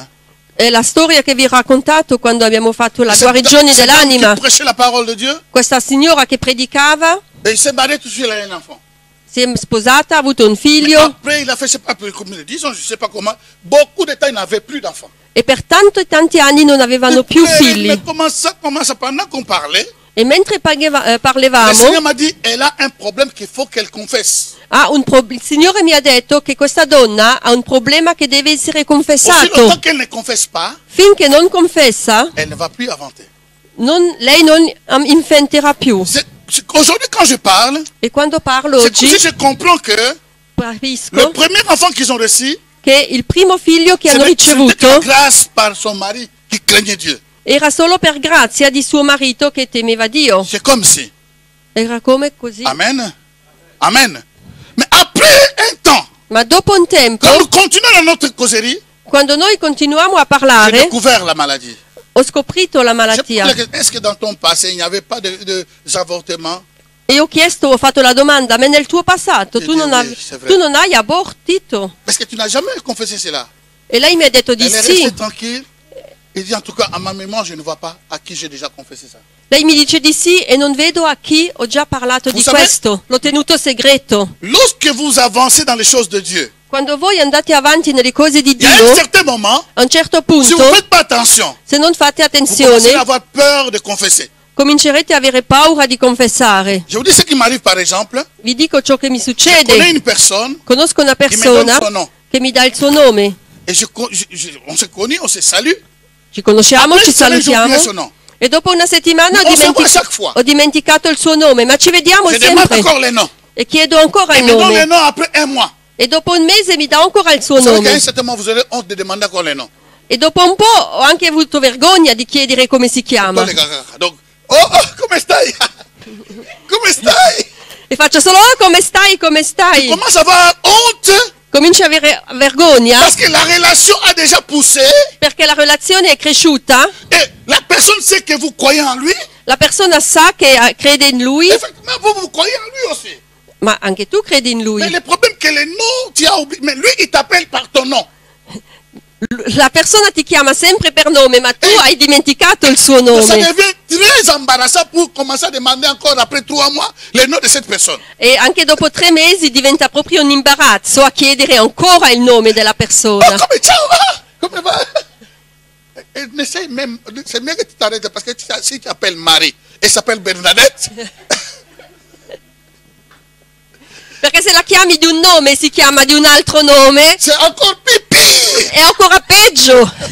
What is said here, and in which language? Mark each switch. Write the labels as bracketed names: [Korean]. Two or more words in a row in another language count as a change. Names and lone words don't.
[Italian] È la storia che vi ho raccontato quando abbiamo fatto la [French] Cette [Italian] guarigione [French] dame [Italian] dell'anima. [French] qui prêchait la parole de Dieu, [Italian] Questa signora che predicava [French] et il s'est marié tout de suite, il a un enfant. [Italian] si è sposata, ha avuto un [French] Mais [Italian] figlio [French] après, il a fait, je ne sais pas combien, 10 ans, je ne sais pas comment, beaucoup de temps, il n'avait plus d'enfants. [Italian] e per tanti anni non avevano più figli. [French] Mais comment ça, pendant qu'on parlait, [Italian] E mentre [French] le [Italian] parlavamo, [French] Seigneur m'a dit, elle a un problème qu'il faut qu'elle confesse. [Italian] il Signore mi ha detto che questa donna ha un problema che deve essere [French] Aussi [Italian] confessato. [French] longtemps qu'elle ne confesse pas, [Italian] Finché non confessa, [French] elle ne va plus inventer. [Italian] lei non inventerà più. [French] Aujourd'hui, quand je parle, [Italian] E quando parlo [French] c'est comme [Italian] oggi [French] si je comprends que [Italian] capisco [French] Le premier enfant qu'ils ont reçu, [Italian] che il primo figlio che hanno [French] c'était [Italian] ricevuto [French] grâce par son mari qui craignait Dieu. [Italian] era solo per grazia di suo marito che temeva Dio. [French] C'est comme si. [Italian] Era come così. [French] Amen. Amen. Mais après un temps, [Italian] Ma dopo un tempo, [French] quand nous continuons dans notre causerie, [Italian] quando noi continuiamo a [French] j'ai [Italian] parlare, [French] découvert la maladie. [Italian] ho scoprito la [French] J'ai [Italian] malattia. [French] posé la question, est-ce que dans ton passé, il n'y avait pas d'avortement? [Italian] E ho chiesto, ho fatto la domanda, ma nel tuo passato tu non, Sì, [French] c'est vrai. [Italian] tu non hai abortito? [French] Parce que tu n'as jamais confessé cela. [Italian] E lei mi ha detto di [French] Elle est [Italian] sì. [French] restée tranquille. Il dit en tout cas, à ma mémoire, je ne vois pas à qui j'ai déjà confessé ça. [Italian] Lei mi dice di sì e non vedo a chi ho già parlato di [French] Vous savez- [Italian] questo. L'ho tenuto segreto. [French] Lorsque vous avancez dans les choses de Dieu, [Italian] Quando voi andate avanti nelle cose di [French] il y a un [Italian] Dio, [French] certain moment, [Italian] a un certo [French] si [Italian] punto, [French] vous ne faites pas attention, [Italian] se non fate [French] vous commencez [Italian] attenzione, [French] à avoir peur de confesser. [Italian] comincerete a avere paura di confessare. [French] Je vous dis ce qui m'arrive par exemple. [Italian] Vi dico ciò che mi [French] Je connais [Italian] succede. [French] une personne [Italian] Conosco una [French] qui me donne [Italian] persona [French] son nom. [Italian] che mi dà il suo nome. [French] Et on se connaît, on se salue. [Italian] Ci conosciamo, [French] Après [Italian] ci [French] une semaine, j'ai oublié son [Italian] salutiamo. [French] nom. [Italian] E dopo una settimana [French] On se voit chaque fois. [Italian] ho dimenticato il suo nome, ma ci vediamo [French] Je demande [Italian] sempre. [French] encore les noms. [Italian] E chiedo ancora [French] Il [Italian] il [French] me donne les [Italian] nome. [French] noms après un mois. [Italian] E dopo un mese mi dà ancora il suo [French] Vous savez qu'à un [Italian] nome. [French] certain moment, vous aurez honte de demander encore les noms. [Italian] E dopo un po' ho anche avuto vergogna di chiedere come si chiama. Donc, oh, come stai? Come stai? E faccio solo, oh, come stai, come stai? [French] Comment ça va? Honte? [Italian] Comincio a avere vergogna [French] Parce que la relation a déjà poussé [Italian] perché la relazione è cresciuta, [French] et la personne sait que vous croyez en lui. [Italian] la persona sa che crede in lui, [French] Effectivement, vous croyez en lui aussi. [Italian] ma anche tu credi in lui. [French] Mais le problème que les noms, tu as oublié. Mais lui, il t'appelle par ton nom. [Italian] La persona ti chiama sempre per nome, ma tu hai dimenticato il suo [French] Ça [Italian] nome. [French] devient très embarrassant pour commencer à demander encore après 3 mois le nom de cette personne. [Italian] E anche dopo 3 mesi diventa proprio un imbarazzo a chiedere ancora il nome della Oh, persona. come ciao, ah, come va? [French] Et n'essaye même, c'est mieux que tu t'arrêtes parce que si tu appelles Marie et s'appelle Bernadette, [Italian] Perché se la chiami di un nome e si chiama di un altro nome, [French] c'est encore pipi. [Italian] è ancora peggio.